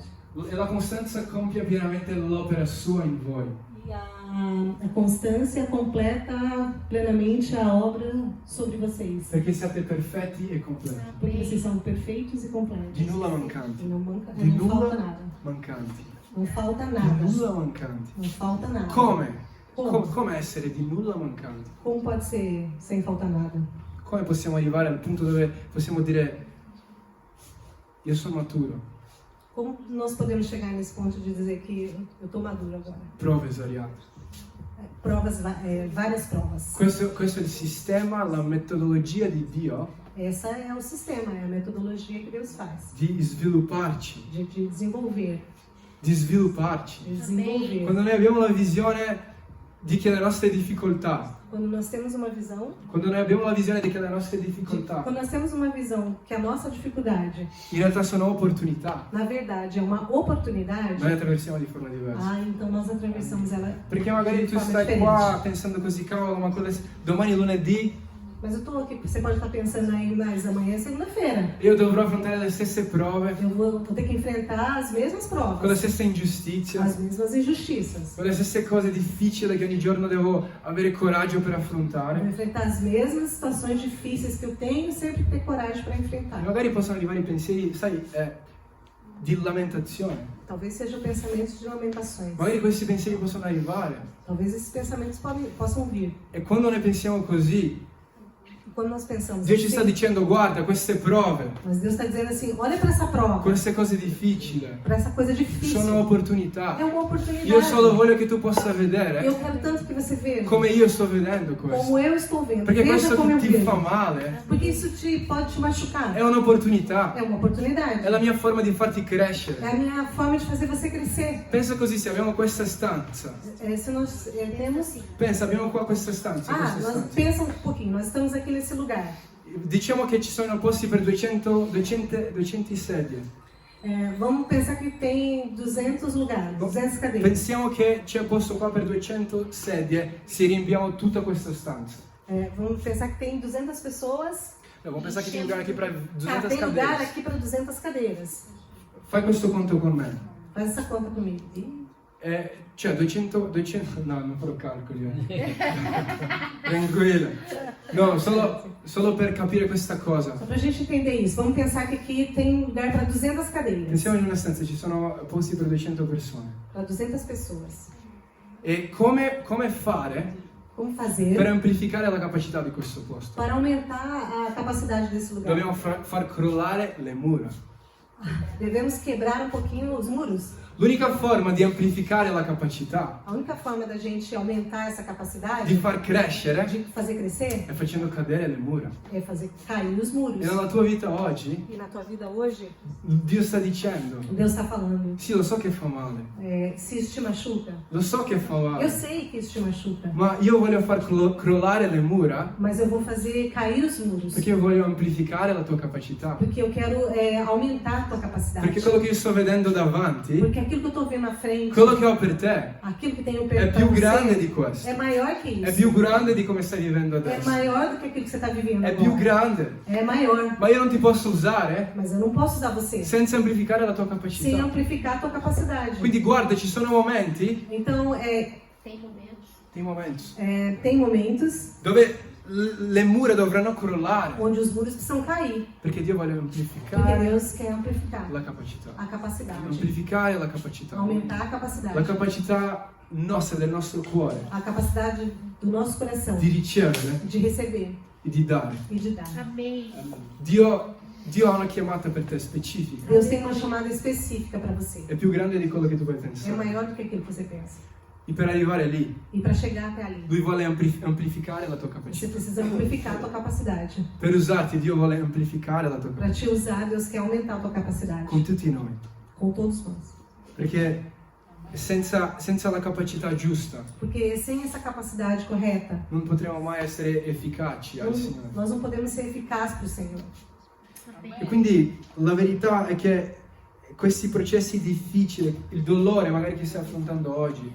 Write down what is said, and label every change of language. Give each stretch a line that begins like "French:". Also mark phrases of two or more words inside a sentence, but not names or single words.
Italian: E la costanza compie pienamente l'opera sua in voi.
Portuguese: E a constância completa plenamente a obra sobre vocês.
Italian: Perché siate perfetti e completi.
Portuguese: Porque vocês são perfeitos e completos.
Italian: Di nulla mancanti.
Portuguese: E não
Italian: Di
Portuguese: falta
Italian: nulla
Portuguese: nada.
Italian: mancanti.
Portuguese: Não falta
Italian: Di
Portuguese: nada.
Italian: nulla mancanti.
Portuguese: Não falta nada.
Italian: Come? Come? Come essere di nulla mancanti?
Portuguese: Como pode ser sem faltar nada?
Italian: Come possiamo arrivare al punto dove possiamo dire io sono maturo?
Portuguese: Como nós podemos chegar nesse ponto de dizer que eu estou maduro agora?
Italian: Prove svariate.
Portuguese: Várias provas.
Italian: Questo è il sistema, la metodologia di Dio
Portuguese: Essa é o sistema, é a metodologia que Deus faz.
Italian: di svilupparci.
Portuguese: De desenvolver.
Italian: Di svilupparci.
Portuguese: De desenvolver.
Italian: Quando noi abbiamo la visione di che le nostre difficoltà,
Portuguese: Quando nós temos uma visão,
Italian: quando noi abbiamo la visione di che le nostre difficoltà
Portuguese: quando nós temos uma visão que a nossa dificuldade,
Italian: in realtà sono opportunità,
Portuguese: na verdade, é uma oportunidade,
Italian: noi le attraversiamo di forma diversa.
Portuguese: então nós atravessamos ela
Italian: Perché magari
Portuguese: de
Italian: tu
Portuguese: forma
Italian: stai
Portuguese: diferente.
Italian: qua pensando così, cavolo, ma domani è lunedì,
Portuguese: Mas eu estou aqui, você pode estar pensando aí, mas amanhã é segunda-feira.
Italian: io dovrò affrontare le stesse prove,
Portuguese: Eu vou ter que enfrentar as mesmas
Italian: con le
Portuguese: provas,
Italian: stesse ingiustizie,
Portuguese: as mesmas injustiças.
Italian: con le stesse cose difficili che ogni giorno devo avere coraggio per
Portuguese: Eu vou
Italian: affrontare.
Portuguese: enfrentar as mesmas situações difíceis que eu tenho e sempre ter coragem para enfrentar.
Italian: Magari possono arrivare i pensieri, sai, di lamentazione.
Portuguese: Talvez sejam pensamentos de lamentações.
Italian: Magari questi pensieri possono arrivare.
Portuguese: Talvez esses pensamentos possam vir.
Italian: E quando noi pensiamo così,
Portuguese: E quando nós pensamos
Italian: Dio ci sta dicendo, guarda, queste prove,
Portuguese: mas Deus está dizendo assim, olha para essa prova,
Italian: queste cose difficili,
Portuguese: para essa coisa difícil.
Italian: sono opportunità.
Portuguese: É uma oportunidade.
Italian: Io solo voglio che tu possa
Portuguese: Eu
Italian: vedere
Portuguese: quero tanto que você veja
Italian: come io sto vedendo questo.
Portuguese: como eu estou vendo.
Italian: Perché
Portuguese: Veja
Italian: questo
Portuguese: como
Italian: che
Portuguese: eu
Italian: ti
Portuguese: vejo.
Italian: fa male
Portuguese: Porque isso pode te machucar.
Italian: è un'opportunità,
Portuguese: É uma oportunidade.
Italian: è la mia forma di farti
Portuguese: É
Italian: crescere.
Portuguese: a minha forma de fazer você crescer.
Italian: Pensa così, se abbiamo questa stanza,
Portuguese: Se nós temos...
Italian: pensa, abbiamo qua questa stanza, questa
Portuguese: nós
Italian: stanza.
Portuguese: pensa um pouquinho. Nós estamos aqui nesse lugar.
Italian: Diciamo che ci sono posti per 200 sedie.
Portuguese: Vamos pensar que tem 200 lugares, 200 cadeiras.
Italian: Pensiamo che c'è posto qua per 200 sedie, se riempiamo tutta questa stanza.
Portuguese: Vamos pensar que tem 200 pessoas. No, vamos
Italian: pensare che c'è
Portuguese: lugar aqui para 200 tem lugar cadeiras. aqui para 200 cadeiras.
Italian: Fai questo conto con me.
Portuguese: Faz essa conta comigo.
Italian: Cioè 200, no, non farò calcoli. Tranquilla. No, solo per capire questa cosa.
Portuguese: Só pra gente entender isso, vamos pensar que aqui tem lugar para 200 cadeiras.
Italian: Pensiamo in una stanza, ci sono posti per 200 persone.
Portuguese: Para 200 pessoas.
Italian: E come fare
Portuguese: Como
Italian: per
Portuguese: fazer
Italian: amplificare la capacità di questo posto?
Portuguese: para aumentar a capacidade desse lugar?
Italian: Dobbiamo far crollare le mura.
Portuguese: Devemos quebrar um pouquinho os muros.
Italian: L'unica forma di amplificare la capacità,
Portuguese: A única forma da gente aumentar essa
Italian: di
Portuguese: capacidade,
Italian: far crescere,
Portuguese: de fazer crescer,
Italian: è facendo cadere le mura.
Portuguese: é fazer cair os muros.
Italian: E nella tua vita oggi,
Portuguese: E na tua vida hoje,
Italian: Dio sta dicendo,
Portuguese: Deus está falando,
Italian: sì, lo so che fa male,
Portuguese: se isso te machuca,
Italian: lo so che fa
Portuguese: eu
Italian: male,
Portuguese: sei que isso te machuca,
Italian: ma io voglio far crollare le mura
Portuguese: mas eu vou fazer cair os muros,
Italian: perché io voglio amplificare la tua capacità.
Portuguese: porque eu quero aumentar a tua capacidade.
Italian: Perché quello che io sto vedendo davanti,
Portuguese: Porque aquilo que eu estou vendo na frente,
Italian: quello che ho per te,
Portuguese: aquilo que tenho
Italian: è
Portuguese: perto
Italian: più
Portuguese: pra
Italian: grande
Portuguese: você,
Italian: di questo.
Portuguese: é maior que
Italian: È
Portuguese: isso.
Italian: più grande di come stai vivendo
Portuguese: É
Italian: adesso.
Portuguese: maior do que aquilo que você está vivendo
Italian: È più
Portuguese: agora.
Italian: grande.
Portuguese: É maior.
Italian: Ma io non ti posso usare
Portuguese: Mas eu não posso usar você
Italian: senza amplificare la tua
Portuguese: sem
Italian: capacità.
Portuguese: amplificar a tua capacidade.
Italian: Quindi guarda, ci sono momenti,
Portuguese: Então, Tem momentos.
Italian: dei momenti,
Portuguese: tem momentos
Italian: dove le mura dovranno crollare,
Portuguese: onde os muros precisam cair.
Italian: perché Dio vuole
Portuguese: Porque
Italian: amplificare
Portuguese: Deus quer amplificar
Italian: la capacità.
Portuguese: a capacidade.
Italian: Amplificare la capacità.
Portuguese: Aumentar a
Italian: La
Portuguese: capacidade.
Italian: capacità nostra, del nostro cuore,
Portuguese: A capacidade do nosso coração
Italian: di ricevere
Portuguese: de receber
Italian: e di dare.
Portuguese: e de dar. Amém.
Italian: Dio ha una chiamata per te specifica.
Portuguese: Deus tem uma chamada específica para você.
Italian: È più grande di quello che tu puoi
Portuguese: É
Italian: pensare.
Portuguese: maior do que aquilo que você pensa.
Italian: E per arrivare lì,
Portuguese: E para chegar até ali,
Italian: Lui vuole amplificare la tua
Portuguese: você
Italian: capacità.
Portuguese: precisa amplificar a tua capacidade.
Italian: Per usarti, Dio vuole amplificare la tua
Portuguese: Para
Italian: capacità.
Portuguese: te usar, Deus quer aumentar a tua capacidade.
Italian: Con tutti noi.
Portuguese: Com todos nós.
Italian: Perché senza la capacità giusta
Portuguese: Porque sem essa capacidade correta,
Italian: non potremo mai essere efficaci al Signore.
Portuguese: nós não podemos ser eficazes para o Senhor.
Italian: E quindi la verità è che questi processi difficili, il dolore magari che stai affrontando oggi,